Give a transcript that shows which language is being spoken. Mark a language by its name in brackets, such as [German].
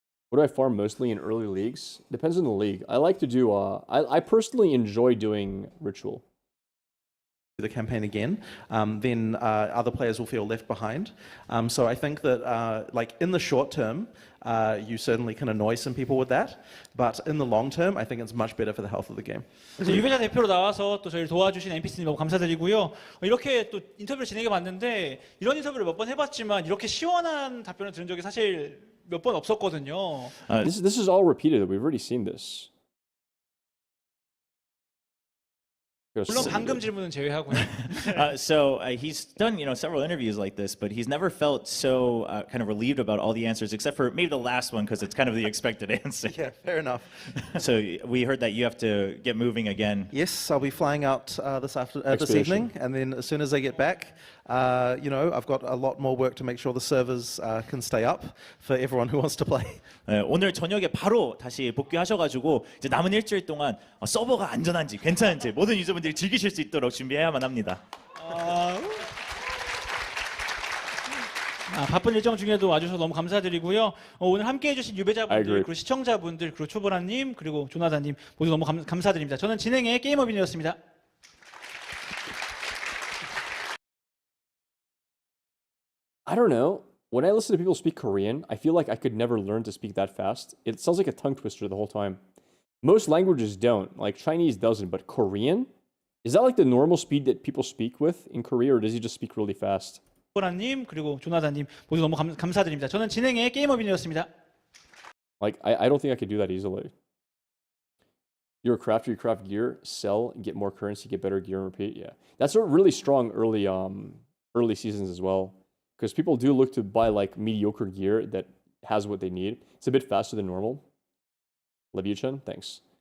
[English] What do I farm mostly in early leagues? Depends on the league. I like to do, I personally enjoy doing Ritual. The campaign again, then other players will feel left behind. So I think that in the short term, you certainly can annoy some people with that, but in the long term, I think it's much better for the health of the game. [Korean] 그래서 유배자 대표로 나와서 또 저희를 도와주신 NPC님 너무 감사드리고요. 이렇게 또 인터뷰를 진행해봤는데 이런 인터뷰를 몇 번 해봤지만 이렇게 시원한 답변을 들은 적이 사실 몇 번 없었거든요. [English] This is all repeated. We've already seen this. [Korean] 물론 방금 질문은 제외하고요. [English] So he's done several interviews like this, but he's never felt so kind of relieved about all the answers, except for maybe the last one because it's kind of the expected answer. Yeah, fair enough. So we heard that you have to get moving again. Yes, I'll be flying out this evening, and then as soon as I get back, I've got a lot more work to make sure the servers can stay up for everyone who wants to play. [Korean] 오늘 저녁에 바로 다시 복귀하셔가지고 이제 남은 일주일 동안 서버가 안전한지 괜찮은지 모든 유저분들이 즐기실 수 있도록 준비해야만 합니다. 바쁜 일정 중에도 와주셔서 너무 감사드리고요. 오늘 함께해 주신 유배자분들, 그리고 시청자분들, 그리고 초보라님, 그리고 조나단님 모두 너무 감사드립니다. 저는 진행의 게이머빈이었습니다. [English] I don't know. When I listen to people speak Korean, I feel like I could never learn to speak that fast. It sounds like a tongue twister the whole time. Most languages don't. Chinese doesn't, but Korean? Is that the normal speed that people speak with in Korea, or does he just speak really fast? [Korean] 초보라님, 그리고 조나단님 모두 너무 감사드립니다. 저는 진행의 게이머빈이었습니다. [English] I don't think I could do that easily. You're a crafter, you craft gear, sell, get more currency, get better gear, and repeat. Yeah. That's a really strong early seasons as well. Because people do look to buy mediocre gear that has what they need. It's a bit faster than normal. Leviathan, thanks.